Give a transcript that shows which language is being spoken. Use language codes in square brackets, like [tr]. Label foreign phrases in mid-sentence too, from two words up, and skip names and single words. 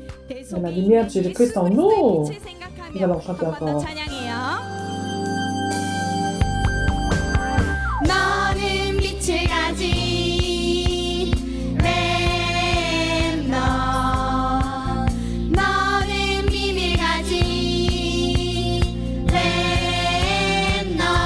[fr] La lumière de Jésus-Christ en nous. Nous allons chanter encore. [ko] 너는 빛을 가진 렘넌트 너는 비밀 가진 렘넌트